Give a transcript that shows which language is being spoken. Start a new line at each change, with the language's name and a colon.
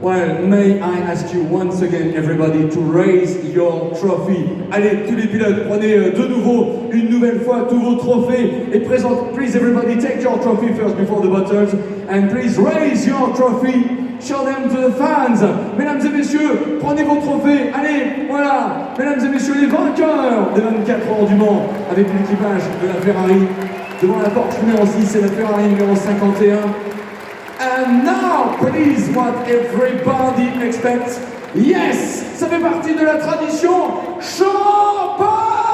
English: Well, may I ask you once again, everybody, to raise your trophy.
French: Allez, tous les pilotes, prenez de nouveau, une nouvelle fois, tous vos trophées et présente.
English: Please, everybody, take your trophy first before the bottles, and please raise your trophy. Show them to the fans.
French: Mesdames et messieurs, prenez vos trophées. Allez, voilà. Mesdames et messieurs, les vainqueurs des 24 heures du Mans avec l'équipage de la Ferrari devant la Porsche numéro 6 et la Ferrari numéro 51. And
English: And now, please, what everybody expects.
French: Yes, ça fait partie de la tradition champagne.